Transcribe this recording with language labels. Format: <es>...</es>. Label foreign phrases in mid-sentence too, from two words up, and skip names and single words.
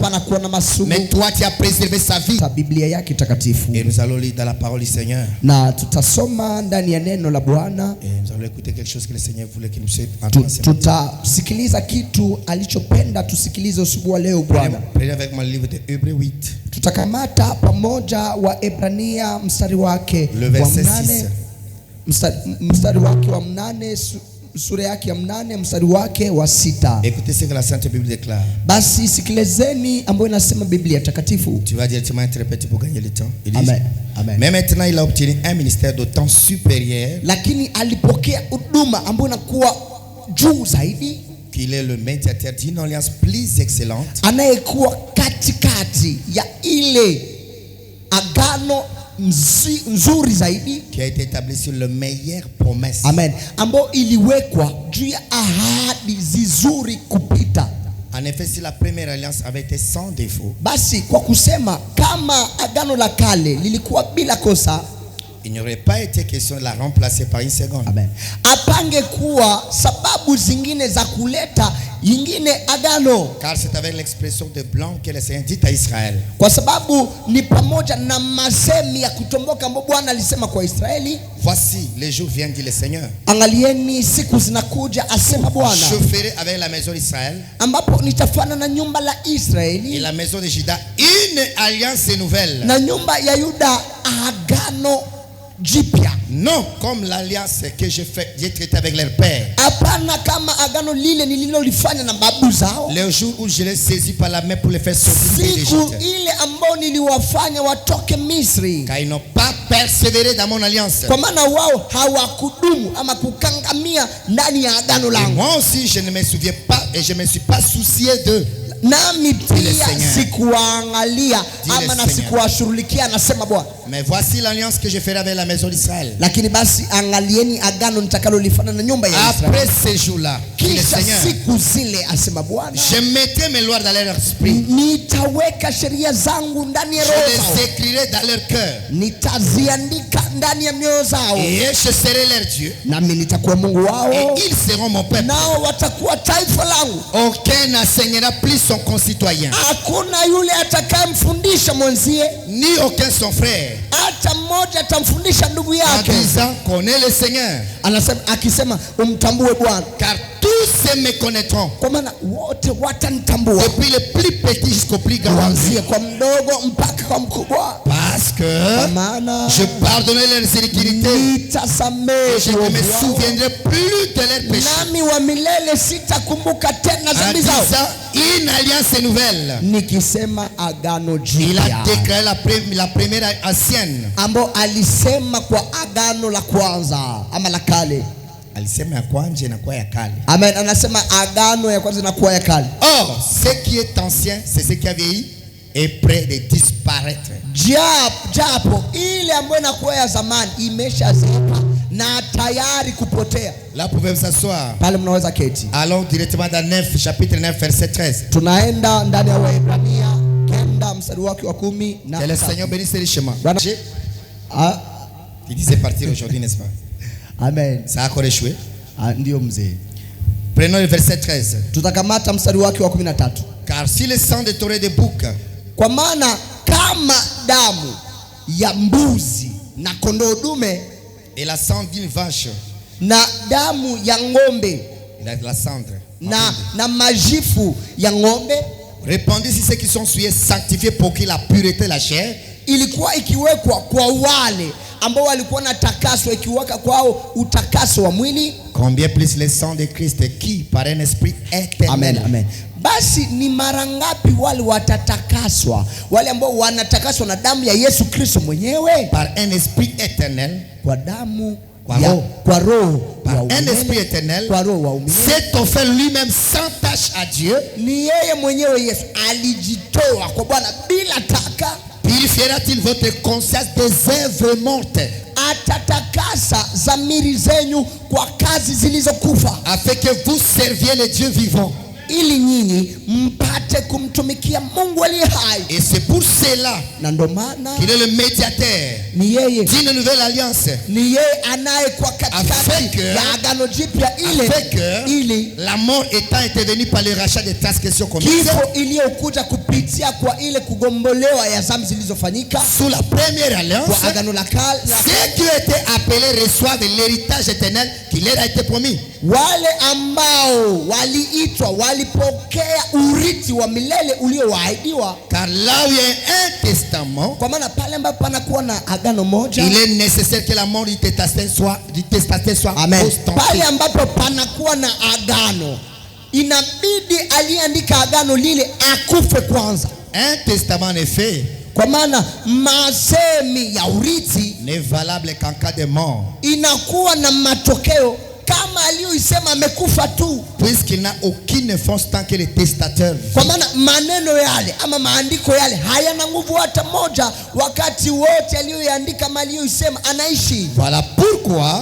<fr>Mais toi, tu as préservé sa vie. Et nous allons lire dans la parole du Seigneur. Et nous allons écouter quelque chose que le Seigneur voulait qu'il nous sait.</fr> <sw>Tutasikiliza kitu alichopenda tusikilize usiku wa leo Bwana.</sw> <fr>Prenez avec moi le livre de Hébreux 8.</fr> <sw>Tutakamata pamoja wa Ebrania mstari wake</sw> <fr>le verset 6.</fr> <sw>Mstari wake wa 8, sura yake ya 8 mstari wake wa 6.</sw> <fr>Écoutez ce que la Sainte Bible déclare.</fr> <sw>Basi sikilizeni ambayo inasema Biblia takatifu.</sw> <fr>Tu vas directement interpréter pour gagner le temps. Il dit, Amen. Amen. Mais maintenant il a obtenu un ministère d'autant supérieur.</fr> <sw>Lakini alipokea huduma ambayo inakuwa juu zaidi.</sw> <fr>Qu'il est le médiateur d'une alliance plus excellente.</fr> <sw>Anayekuwa katikati ya ile agano nzuri zaidi.</sw> <fr>Qui a été établi sur le meilleur promesse. Amen.</fr> <sw>Ambayo iliwekwa juu ya ahadi zizuri kupita.</sw> <fr>En effet, si la première alliance avait été sans défaut,</fr> <sw>basi kwa kusema kama agano la kale lilikuwa bila kosa,</sw> <fr>il n'y aurait pas été question de la remplacer par une seconde. Amen.</fr> <sw>Apange kuwa sababu zingine za kuleta yingine agano.</sw> <fr>Car c'est avec l'expression de blanc que le Seigneur dit à Israël.</fr> <sw>Kwa sababu ni pamoja na masemi ya kutomboka ambapo Bwana alisema kwa Israeli.</sw> <fr>Voici les jours viennent, dit le Seigneur.</fr> <sw>Angalieni siku zinakuja asema Bwana.</sw> <fr>Je ferai avec la maison d'Israël,</fr> <sw>ambapo nitafanya na nyumba la Israeli,</sw> <fr>et la maison de Juda une alliance nouvelle.</fr> <sw>Na nyumba ya Yuda agano jipya.</sw> <fr>Non comme l'alliance que j'ai traité avec leur père.</fr> <sw>Hapana kama agano lile nililolifanya na babu zao.</sw> <fr>Le jour où je les saisis par la main pour les faire sortir d'Égypte.</fr> <sw>Siku ile ambao niliwafanya watoke Misri.</sw> <fr>Car ils n'ont pas persévéré dans mon alliance.</fr> <sw>Kwa maana wao hawakudumu ama kukangamia ndani ya agano langu.</sw> <fr>Moi aussi je ne me souviens pas et je me suis pas soucié de.</fr> <sw>Nami pia sikuangalia ama na sikuwashughulikia, anasema Bwana.</sw> <fr>Mais voici l'alliance que je ferai avec la maison d'Israël.</fr> <sw>Lakini basi angalieni agano nitakalolifanya na nyumba ya Israeli.</sw> <fr>Après ces jours-là,</fr> <sw>kisha siku zile asema Bwana,</sw> <fr>je mettrai mes lois dans leur esprit.</fr> <sw>Nitaweka sheria zangu ndani ya roho zao.</sw> <fr>Je les écrirai dans leur cœur.</fr> <sw>Nitaziandika ndani ya mioyo zao.</sw> <fr>Et je serai leur Dieu.</fr> <sw>Nami nitakuwa Mungu wao.</sw> <fr>Et ils seront mon peuple.</fr> <sw>Nao watakuwa taifa langu.</sw> <fr>Aucun n'enseignera plus son concitoyen.</fr> <sw>Hakuna yule atakayemfundisha mwenzie,</sw> <fr>ni aucun son frère.</fr> <sw>Hata mmoja atamfundisha ndugu yake.</sw> <fr>En disant connais le Seigneur.</fr> <sw>Anasema akisema umtambue Bwana.</sw> <fr>Car tous se me connaîtront.</fr> <sw>Kwa maana wote watanitambua.</sw> <fr>Depuis le plus petit jusqu'au plus grand.</fr> <sw>Kuanzia kwa mdogo mpaka kwa mkubwa.</sw> <fr>Parce que je pardonnerai leurs iniquités.</fr> <sw>Nitasamehe.</sw> <fr>Je ne me souviendrai plus de leurs péchés.</fr> <sw>Nami wa milele sitakumbuka tena dhambi zao.</sw> <fr>Une alliance nouvelle.</fr> <sw>Nikisema agano jipya.</sw> <fr>Il a déclaré la première ancienne.</fr> <sw>Ambao alisema kwa agano la kwanza ama la kale. Alisema ya kwanza inakuwa ya kale. Amen. Anasema agano ya kwanza inakuwa ya kale.</sw> <fr>Or, ce qui est ancien, c'est ce qui a vieilli est prêt de disparaître.</fr> <sw>Japo ile ambayo inakuwa ya zamani imeshazeeka na tayari kupotea.</sw> <fr>Là pouvez vous s'asseoir.</fr> <sw>Pale mnaweza keti.</sw> <fr>Allons directement dans 9 chapitre 9 verset 13.</fr> <sw>Tunaenda ndani ya Waebrania 9 mstari wake wa 10 na.</sw> <fr>Que le Seigneur bénisse richement. Il disait partir aujourd'hui, n'est-ce pas? Amen. Ça a encore échoué.</fr> <sw>Ndio mzee.</sw> <fr>Prenons le verset 13.</fr> <sw>Tutakamata mstari wake wa 13.</sw> <fr>Car si le sang de taureau de bouc,</fr> <sw>kwa maana kama damu ya mbuzi na kondoo dume,</sw> <fr>et la sang d'une vache,</fr> <sw>na damu ya ng'ombe,</sw> <fr>la cendre,</fr> <sw>na majifu ya ng'ombe,</sw> <fr>répandus sur ceux qui sont souillés, sanctifiés pour qu'il la pureté la chair,</fr> <sw>ilikuwa ikiwekwa kwa wale ambao walikuwa na takaso ikiwaka kwao utakaso wa mwili.</sw> <fr>Combien plus le sang de Christ qui par un esprit éternel. Amen, amen.</fr> <sw>Basi ni mara ngapi wale watatakaswa, wale ambao wanatakaswa na damu ya Yesu Kristo mwenyewe?</sw> <fr>Par un esprit éternel.</fr> <sw>Kwa damu kwa roho.</sw> <fr>Par un esprit éternel. C'est offert lui-même sans tâche à Dieu.</fr> <sw>Ni yeye mwenyewe Yesu alijitoa kwa Bwana bila taka.</sw> <fr>Purifiera-t-il votre conscience des œuvres mortes?</fr> <sw>Atatakasa zamiri zenyu kwa kazi zilizokufa,</sw> <fr>afin que vous serviez le Dieu vivant,</fr> <sw>ili nyinyi mpate kumtumikia Mungu aliye hai.</sw> <fr>Et c'est pour cela qu'il est le médiateur d'une nouvelle alliance,</fr> <sw>ni yeye anayekuwa katikati ya agano jipya, ili</sw> <fr>la mort étant intervenue par le rachat des transgressions commises,</fr> <sw>kifo iliyokuja kupitia kwa ile kugombolewa ya dhambi zilizofanyika</sw> <fr>sous la première alliance,</fr> <sw>kwa agano la kale,</sw> <fr>ceux qui ont été appelés reçoivent l'héritage éternel qui leur a été promis.</fr> <sw>Wale ambao waliitwa walipokea urithi wa milele uliowaahidiwa.</sw> <fr>Car là où il y a un testament,</fr> <sw>kwa maana pale ambapo panakuwa na agano moja,</sw> <fr>il est nécessaire que la mort du testateur soit constatée.</fr> <sw>Pale ambapo panakuwa na agano, inabidi aliandika agano lile akufe kwanza.</sw> <fr>Un testament en effet,</fr> <sw>kwa maana masemi ya urithi</sw> <fr>n'est valable qu'en cas de mort,</fr> <sw>inakuwa na matokeo kama aliyoisema amekufa tu,</sw> <fr>puisqu'il n'a aucune force tant que le testateur vit.</fr> <sw>Kwa maana maneno yale ama maandiko yale hayana nguvu hata moja wakati wote aliyoandika mali aliyoisema anaishi.</sw> <fr>Voilà pourquoi</fr>